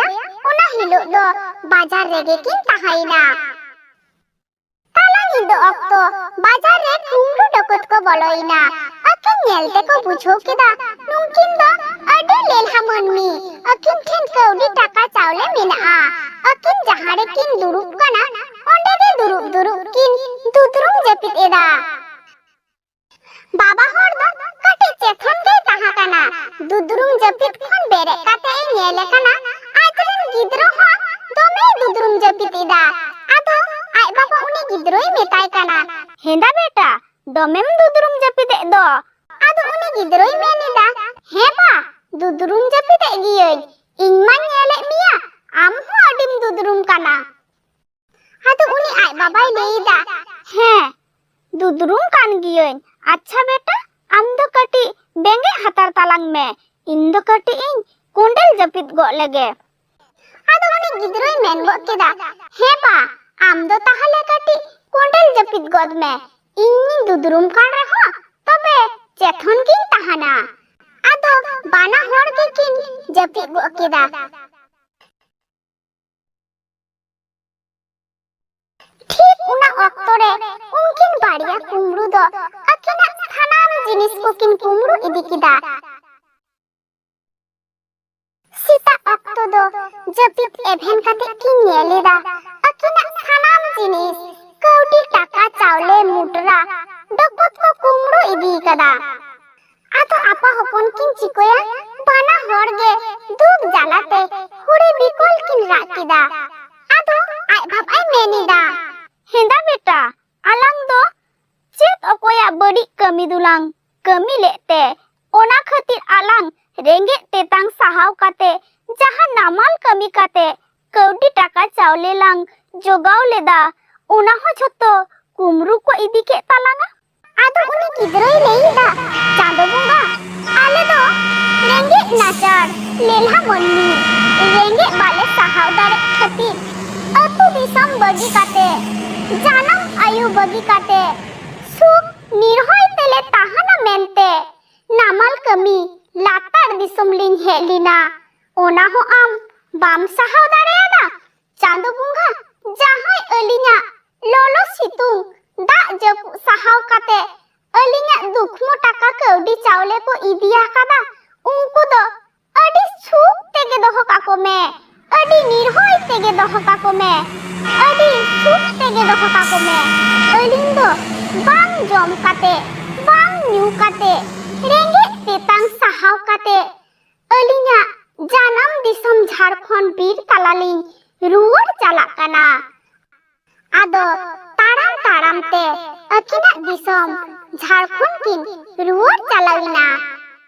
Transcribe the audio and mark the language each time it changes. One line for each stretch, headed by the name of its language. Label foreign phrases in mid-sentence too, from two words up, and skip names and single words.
Santali: ओना हिलो दो बाजार रेगे किन ताहाइना ताला निदो अक्तो बाजार रे कुंडू डकत को बलोइना अकिन नेलते को बुझो केदा नुंकिन दो अडे लेलहा मनमी अकिन ठेन कौडी टाका चावले मेना अकिन जहारे किन दुरुप काना ओंडे रे दुरुप दुरुप किन दुदरुम जपित एदा बाबा हर दो कटे चेथन दे ताहा काना दुदरुम जपित खन बेरे काते नेले काना आजरन गिद्रो हो दोमे दुदरुम जपित इदा आदो आय बाबा उनी गिद्रोई मेताय काना हेंदा बेटा दोमेम दुदरुम जपित दो आदो उनी गिद्रोई मेनिदा हे बा दुदरुम जपित गियई इनमा नेले मिया आम हो अडिम दुदरुम काना आदो उनी आय बाबाई लेइदा हे दुदरुम कान गियई
Hindi: अच्छा बेटा
Santali: आम दो कटी बेंगे हतार तालांग में इन दो कटी इन कुंडल जपित गो लगे आदो उनी गिद्रोई मेन गो केदा हे बा आम दो ताहले कटी कुंडल जपित गोद में इन्नी दुदरुम कान रहो तबे चेथन किन ताहाना आदो बाना होड़ के किन जपित गो केदा ठीक उना अक्तरे उनकिन बाड़िया कुमरू दो अकिना थानाम जिनिस को किन कुमरू इदी किदा सीता अक्तो दो जपित एभेन काते किन नेलेदा अकिना थानाम जिनिस कौडी टाका चावले मुटरा डकत को कुमरू इदी कदा आतो आपा हपन किन चिकोया बाना होड़गे दूब जालाते हुड़ी बिकोल किन राकिदा आतो आय भाब आय मेनिदा हेंदा बेटा आलांग दो चेत अकोया बड़ी कमी दुलांग कमी लेते ओना खातिर आलांग रेंगे तेतांग साहाव काते जहां नामाल कमी काते कौडी टाका चावले लांग जोगाव लेदा ओना हो छतो कुमरू को इदी के तालांगा आदो उनी गिद्रोई लेइदा चांदो बुंगा आले दो रेंगे नाचार लेल्हा मन्नी रेंगे बाले साहाव दारे खातिर अतु दिसम बगी काते जानम आयु बगी काते सुख निर्होय तेले ताहाना मेनते नामाल कमी लातार दिसम लिंग हेलिना ओना हो आम बाम साहाव दारेयाना चांदो बुंगा जहाय अलिना लोलो सितुंग दा जब साहाव काते अलिना दुखमो टाका कौडी चावले को इदिया कादा उनको दो अडी सुख तेगे दोहो काको में अडी निर्होय तेगे दोहो काको में अडी सुख तेगे दोहो काको में अलिंग दो बांग जम काते बांग न्यू काते रेंगे तेतांग साहाव काते अलिना जानम दिसम झारखंड बीर तालालिंग रुवर चालाक काना आदो ताराम ताराम ते अकिना दिसम झारखंड किन रुवर चालाविना।